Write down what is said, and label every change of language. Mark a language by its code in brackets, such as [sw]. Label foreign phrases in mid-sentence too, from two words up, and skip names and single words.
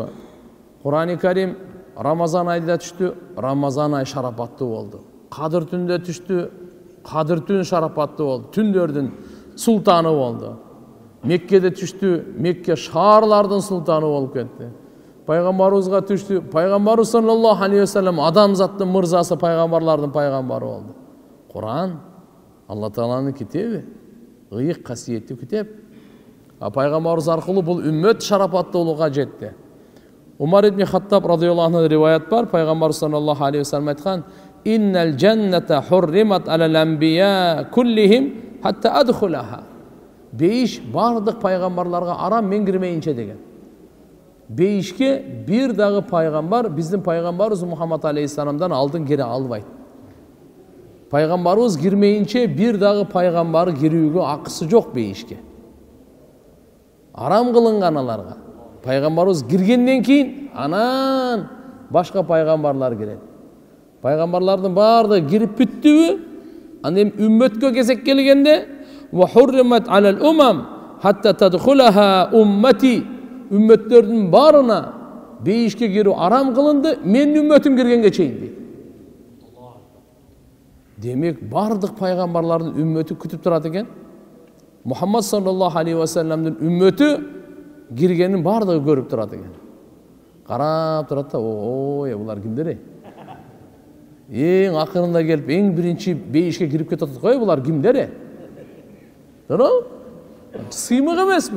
[ky] Кур'ани Карим Рамазан айында түштү, Рамазан ай шарапаттуу болду. Кадыр түндө түштү, Кадыр түн шарапаттуу болду. Түндөрдүн султаны болду. Меккеде түштү, Мекке шаарлардын султаны болуп кетти. Пайгамбарыбызга түштү, Пайгамбарыбыз [ar] صلى الله عليه وسلم [ky] адамзаттын мырзасы, пайгамбарлардын пайгамбары болду. Кур'ан Алла Тааланын китеби, ыйык касиеттүү китеп. Пайгамбарыбыз аркылуу бул үммөт шарапаттуулукка жетти. [ar] Умар ибн Хаттаб رضي الله عنه [ky] риваят бар, Пайгамбар [ar] صلى الله عليه وسلم айткан: "إن الجنة حرمت على الأنبياء كلهم حتى أدخلها." [ky] Бейиш бардык пайгамбарларга арам, мен кирмейинче деген. Бейишке бир дагы пайгамбар биздин пайгамбарыбыз Мухаммад алейхиссаламдан алдын кире албайт. Пайгамбарыбыз кирмейинче бир дагы пайгамбар кирүүгө акысы жок бейишке. Арам кылынган аларга. Пайгамбарыбыз киргенден кийин анан башка пайгамбарлар кирет. Пайгамбарлардын баардыгы кирип бүттүбү? Анан эми үммөткө кезек келгенде [ar] وحرمت على الأمم حتى تدخلها أمتي, [ky] үммөттөрдүн баарына бейишке кирүү арам кылынды, менин үммөтүм киргенге чейин дейт. Демек, бардык пайгамбарлардын үммөтү күтүп турат экен. Мухаммад [ar] صلى الله عليه وسلم [ky] үммөтү киргенин бардыгы көрүп турат экен. Карап турат да, ой, булар кимдер? Эң акырында келип, эң биринчи бейишке кирип кетип атат го, булар кимдер? Туурабы? Сыймык эмеспи?